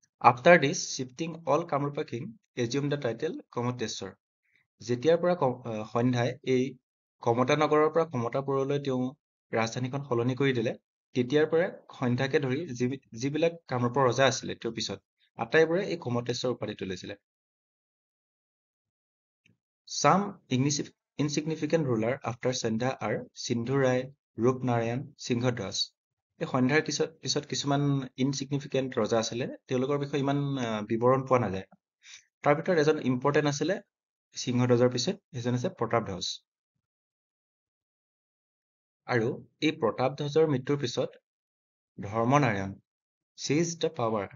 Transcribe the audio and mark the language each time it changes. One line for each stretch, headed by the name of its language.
English: After this shifting all Kamarupa king assume the title Kamateshwar.
Assamese: যেতিয়াৰ পৰা সন্ধ্যাই এই কমতা নগৰৰ পৰা কমতাপুৰলৈ তেওঁ ৰাজধানীখন সলনি কৰি দিলে, তেতিয়াৰ পৰাই সন্ধ্যাকে ধৰি যিবিলাক কামৰূপৰ ৰজা আছিলে তেওঁৰ পিছত আটাইবোৰে এই কমতেশ্বৰ উপাধিটো লৈছিলে।
English: Some insignificant ruler after Sandhya are Sindhu Rai, Rup Narayan, Singhadas,
Assamese: এই সন্ধ্যাৰ পিছত কিছুমান ইনচিগনিফিকেণ্ট ৰজা আছিলে, তেওঁলোকৰ বিষয়ে ইমান বিৱৰণ পোৱা নাযায়। তাৰ ভিতৰত এজন ইম্পৰ্টেণ্ট আছিলে সিংহধ্বজৰ পিছত, সেইজন আছে প্ৰতাপধ্বজ। আৰু এই প্ৰতাপধ্বজৰ মৃত্যুৰ পিছত ধৰ্মনাৰায়ণ
English: Seize the power.